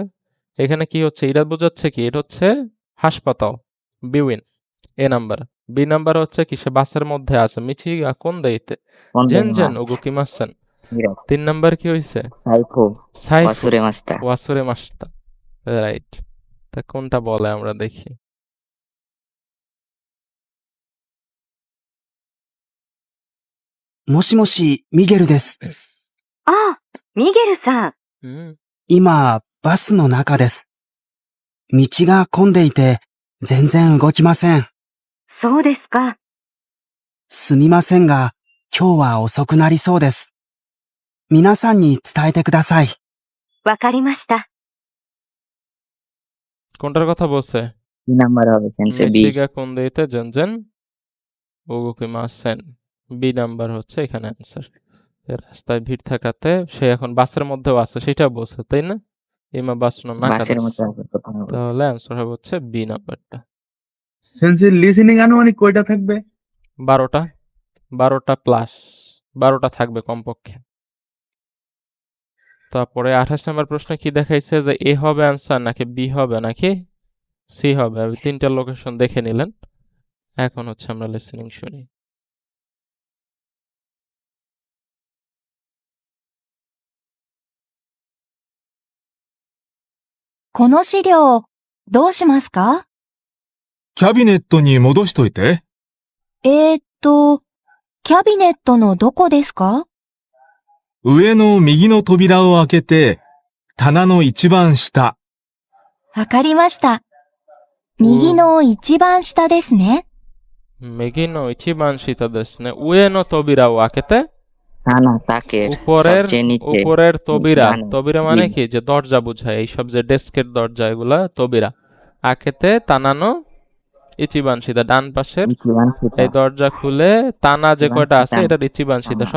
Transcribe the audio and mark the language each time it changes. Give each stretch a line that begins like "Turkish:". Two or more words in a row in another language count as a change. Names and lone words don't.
Bangla: এখানে কি হচ্ছে? এটা বোঝাচ্ছে কি? এটা হচ্ছে হাসপাতাল, বিউইন এ নাম্বার। বি নাম্বার হচ্ছে কি? সে বাসের মধ্যে আছে,
Japanese: 道 混んで いて 全然 動き ません.
Bangla: 3 নাম্বার কি হইছে? সাইফো, সাইফো
Japanese: 忘れ ました. 忘れ ました,
Bangla: রাইট। তা কোনটা বলে আমরা দেখি।
Japanese: もしもし、ミゲルです。ああ、ミゲルさん。今、バスの中です。道が混んでいて、全然動きません。そうですか。すみませんが、今日は遅くなりそうです。皆さんに伝えてください。わかりました。
Bangla: কোনটার কথা বলছে? 2 নাম্বার হবে সেন্সে বি।
Japanese: 道が 混んでいて 全然 動きません.
Bangla: বি নাম্বার হচ্ছে এখানে অ্যান্সার। রাস্তায় ভিড় থাকাতে সে এখন বাসের মধ্যেও আছে সেটা বলছে, তাই না?
Japanese: 今 バスの
Bangla: বাসের নাকাদেস। মধ্যে আছে প্রথমে বলছে। তাহলে অ্যান্সার হবে হচ্ছে বি নাম্বারটা। সেন্সের লিসেনিং আনুমানিক কয়টা থাকবে? 12টা 12টা প্লাস 12টা থাকবে কমপক্ষে। তারপরে 28 নম্বর প্রশ্নে কি দেখাইছে যে এ হবে অ্যান্সার নাকি বি হবে নাকি সি হবে। আমি 3টা লোকেশন দেখে নিলেন। এখন হচ্ছে আমরা লিসেনিং শুনি।
Japanese: この資料、どうしますか？キャビネットに戻しといて。キャビネットのどこですか？上の右の扉を開けて、棚の一番下。わかりました。右の一番下ですね。右の一番下ですね。上の扉を開けて
Bangla: না না তাকের উপরের সবচেয়ে নিচে উপরের তবিরা মানে তবিরা মানে জি। কি যে দরজা বোঝায় এইসব যে ডেস্কের দরজা এগুলা
Japanese: 扉 開けて 棚の 一番下
Bangla: ডান পাশের
Japanese: 一番 下.
Bangla: এই দরজা খুলে তানা যে ইচিবান কয়টা আছে সুতা। এটা ইচিবানশিদা হ্যাঁ।